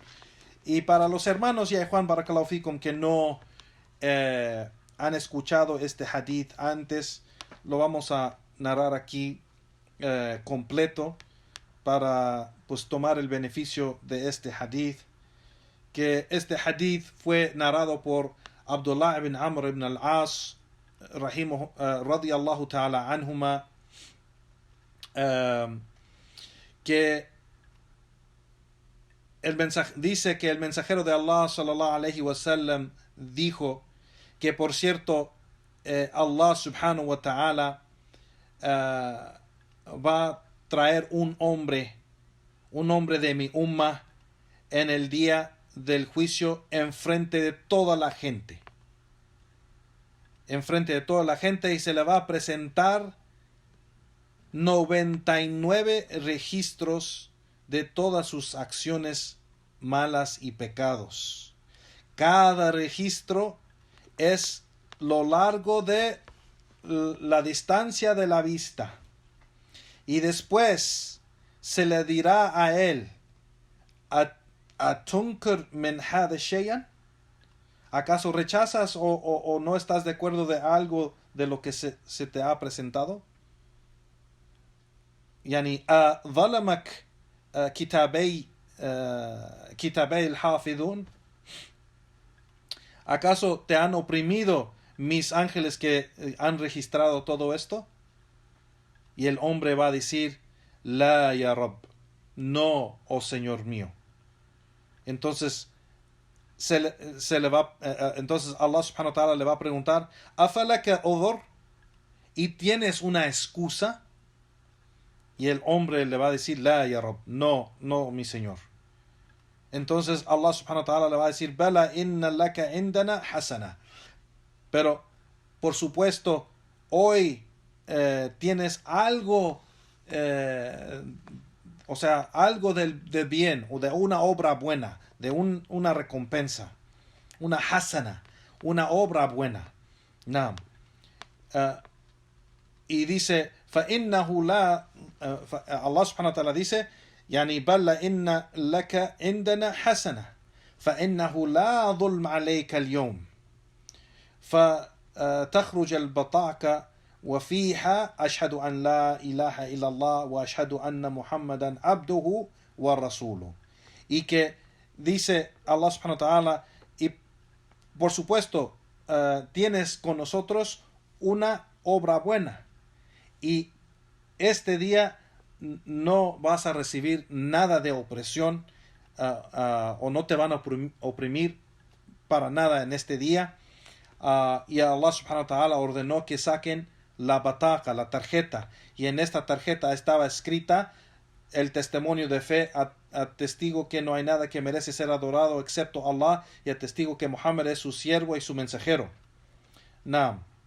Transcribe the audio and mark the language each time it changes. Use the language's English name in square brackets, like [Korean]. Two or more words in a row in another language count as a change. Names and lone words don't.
[Spanish] Y para los hermanos, ya Juan [Arabic] بارك الله فيكم, [Spanish] que no han escuchado este hadith antes, lo vamos a narrar aquí completo para pues tomar el beneficio de este hadith. Que este hadith fue narrado por Abdullah ibn Amr ibn al-As [Arabic] رضي الله تعالى عنهما, [Spanish] que dice que el mensajero de Allah [Arabic] صلى الله عليه وسلم [Spanish] dijo que, por cierto, Allah [Arabic] سبحانه وتعالى [Spanish] va a traer un hombre de mi umma en el día del juicio enfrente de toda la gente. Enfrente de toda la gente, y se le va a presentar 99 registros de todas sus acciones malas y pecados. Cada registro es lo largo de la distancia de la vista. Y después se le dirá a él: [Arabic] ¿أتنكر من هذا شيئا? [Spanish] ¿Acaso rechazas o no estás de acuerdo de algo de lo que se te ha presentado? [Arabic] Yani ظلمك كتابي الحافظون. [Spanish] ¿Acaso te han oprimido mis ángeles que han registrado todo esto? Y el hombre va a decir: [Arabic] لا يا رب, [Spanish] no, oh Señor mío. Entonces entonces Allah [Arabic] سبحانه وتعالى [Spanish] le va a preguntar: [Arabic] ¿أفلك عذر? [Spanish] ¿Y tienes una excusa? Y el hombre le va a decir: [Arabic] لا يا رب, [Spanish] no, mi Señor. Entonces Allah [Arabic] سبحانه وتعالى [Spanish] le va a decir: [Arabic] بلى إن لك عندنا حسنة. [Spanish] Pero, por supuesto, hoy tienes algo, o sea, algo de bien, o de una obra buena, de una recompensa, una hasana, una obra buena. Naam. Y dice: [Arabic] فَإِنَّهُ لَا Allah سبحانه وتعالى dice: يعني بل إن لك عندنا حسنة فإنه لا ظلم عليك اليوم فتخرج البطاقة وفيها أشهد أن لا إله إلا الله وأشهد أن محمدا عبده ورسوله. [Spanish] Y que dice Allah [Arabic] سبحانه وتعالى: [Spanish] y por supuesto tienes con nosotros una obra buena, y este día no vas a recibir nada de opresión, o no te van a oprimir para nada en este día. Y Allah [Arabic] سبحانه وتعالى [Spanish] ordenó que saquen la bataca, la tarjeta, y en esta tarjeta estaba escrita el testimonio de fe, atestigo que no hay nada que merece ser adorado excepto Allah, y atestigo que Muhammad es su siervo y su mensajero. Naam.